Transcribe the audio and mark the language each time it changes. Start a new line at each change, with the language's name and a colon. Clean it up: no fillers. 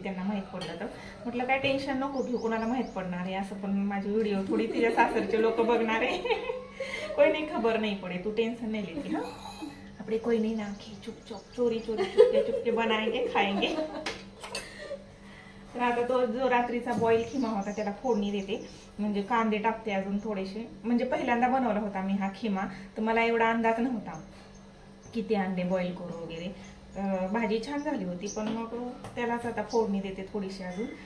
Marathi: त्यांना माहीत पडलं तर म्हटलं काय टेन्शन नको घेऊ, कोणाला माहीत पडणार आहे असं. पण माझी व्हिडिओ थोडी तिच्या सासरचे लोक बघणार आहे.
Hindi: कोई नहीं खबर नहीं पड़े, तू टेंशन नहीं लेती. हाँ अपने कोई नहीं ना खे, चुपचाप चोरी चोरी चुपके चुपके बनाएंगे खाएंगे.
Marathi: तर आता तो जो रात्रीचा बॉईल खिमा होता त्याला फोडणी देते. म्हणजे कांदे टाकते अजून थोडेसे. म्हणजे पहिल्यांदा बनवला होता मी हा खिमा, तर मला एवढा अंदाज नव्हता किती अंडे बॉईल करू वगैरे. भाजी छान झाली होती, पण मग त्यालाच आता फोडणी देते थोडीशी अजून.